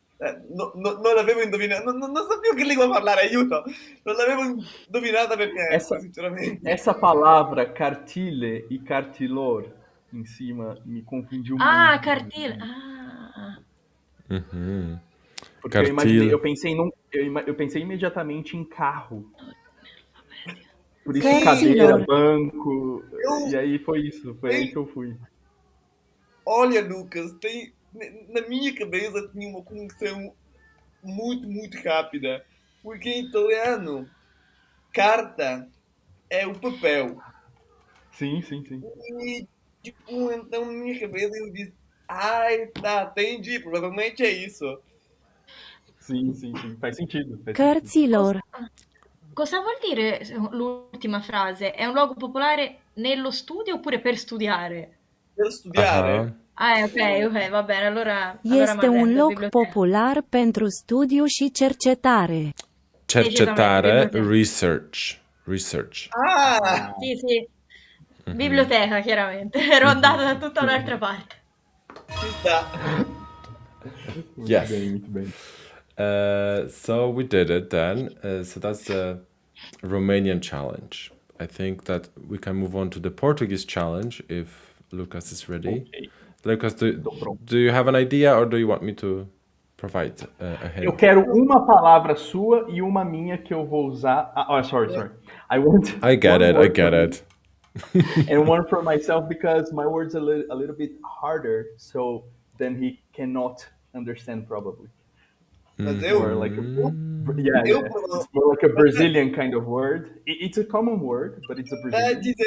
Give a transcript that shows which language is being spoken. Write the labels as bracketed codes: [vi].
[it] Non l'avevo indovinato, non sapevo che lingua parlare, aiuto! Non l'avevo indovinata per niente, sinceramente. [pt] essa palavra cartile e cartilor em cima me confundiu Ah, muito. cartile. Ah. Porque eu [ro] Cartil. [pt] eu pensei imediatamente em carro. Por isso [ro] Cartilor. [pt] cadeira, banco. E aí foi isso, foi aí que eu fui. Olha, Lucas, na minha cabeça tinha uma conexão muito rápida. Porque em italiano, carta é o papel. Sim. E, tipo, então na minha cabeça eu disse, ai, tá, entendi, provavelmente é isso. Sim. Faz sentido. [ro] Cărților. [it] Cosa vuol dire l'ultima frase? È un luogo popolare nello studio oppure per studiare? Per studiare. Ok, va bene, allora [ro] Este un [it] m'arrendo, [ro] loc [it] biblioteca. [ro] popular pentru studiu și cercetare. Cercetare, [it] Biblioteca. [en] research. Ah! [it] Sì. Biblioteca, chiaramente. Ero andata da tutta un'altra parte. Ci sta. [en] Yes. [pt] Muito bem. [en] So we did it then. So that's the Romanian challenge. I think that we can move on to the Portuguese challenge if Lucas is ready. Okay. Lucas, do you have an idea or do you want me to provide a hint? [pt] Eu quero uma palavra sua e uma minha que eu vou usar. [en] Sorry. I get it. And one for myself because my word's a little bit harder, so then he cannot understand probably. [pt] Mas [en] Or like it's more like a Brazilian kind of word. It's a common word, but it's a Brazilian.